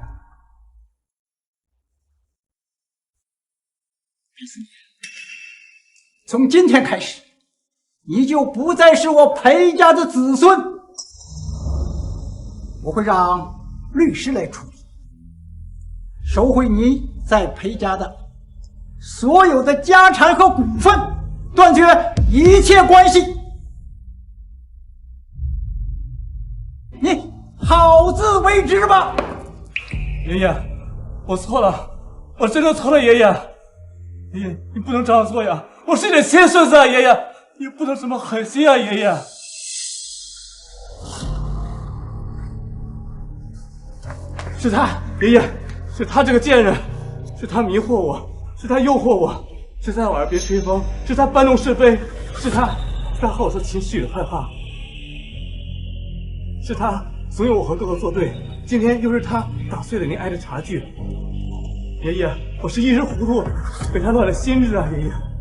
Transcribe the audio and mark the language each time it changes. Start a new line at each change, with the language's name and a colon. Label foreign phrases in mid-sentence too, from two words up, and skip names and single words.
Chinese: 从今天开始，你就不再是我裴家的子孙，我会让律师来处理，收回你在裴家的所有的家产和股份，断绝一切關係。你好自為之吧。爺爺，我錯了，我真的錯了，爺爺。爺爺，你不能這樣做呀！我是你的親孫子啊，爺爺，你不能這麼狠心啊，爺爺。是他，爺爺，是他這個賤人，是他迷惑我，是他誘惑我，是在我耳邊吹風，是他搬弄是非，是他和我說秦時雨的壞話，是他慫恿我和哥哥作對，今天又是他打碎了您愛的茶具。爺爺，我是一时糊塗，被他亂了心智啊，爺爺。